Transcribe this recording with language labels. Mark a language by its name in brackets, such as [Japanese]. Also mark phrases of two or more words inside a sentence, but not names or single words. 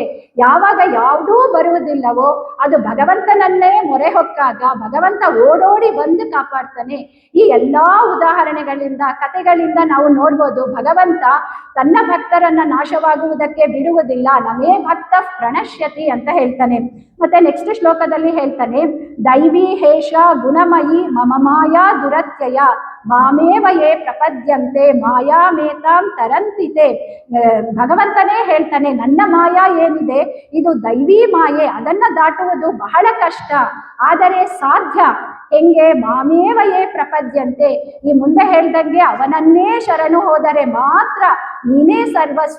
[Kannada] ಯಾವಾಗ ಯಾವುದೂ ಬರುವುದಿಲ್ಲವೋ ಅದು ಭಗವಂತನನ್ನೇ ಮೊರೆ ಹೊಕ್ಕಾಗ ಭಗವಂತ ಓಡೋಡಿ ಬಂದು ಕಾಪಾಡ್ತಾನೆ. ಈ ಎಲ್ಲಾ ಉದಾಹರಣೆಗಳಿಂದ, ಕಥೆಗಳಿಂದ ನಾವು ನೋಡ್ಬೋದು, ಭಗವಂತ ತನ್ನ ಭಕ್ತರನ್ನ ನಾಶವಾಗುವುದಕ್ಕೆ ಬಿಡುವುದಿಲ್ಲ. [Sanskrit] ನಮೇ ಭಕ್ತ ಪ್ರಣಶ್ಯತಿ [Kannada] ಅಂತ ಹೇಳ್ತಾನೆ. ಮತ್ತೆ ನೆಕ್ಸ್ಟ್ ಶ್ಲೋಕದಲ್ಲಿ ಹೇಳ್ತಾನೆ, [Sanskrit] ದೈವಿ ಹೇಷ ಗುಣಮಯಿ ಮಮ ಮಾಯಾ ದುರತ್ಯಯ ಮಾಮೇವ ಯೇ ಪ್ರಪದ್ಯಂತೆ ಮಾಯಾಮೇತಾಂ ತರಂತಿತೆ. [Kannada] ಭಗವಂತನೇ ಹೇಳ್ತಾನೆ, ನನ್ನ ಮಾಯಾ ಏನಿದೆ ಇದು ದೈವಿ ಮಾಯೆ, ಅದನ್ನ ದಾಟುವುದು ಬಹಳ ಕಷ್ಟ, ಆದರೆ ಸಾಧ್ಯ. ಹೆಂಗೆ? [Sanskrit] ಮಾಮೇವ ಯೇ ಪ್ರಪದ್ಯಂತೆ, [Kannada] ಈ ಮುಂದೆ ಹೇಳ್ದಂಗೆ ಅವನನ್ನೇ ಶರಣು ಹೋದರೆ ಮಾತ್ರ ನೀನೇ ಸರ್ವಸ್ವ.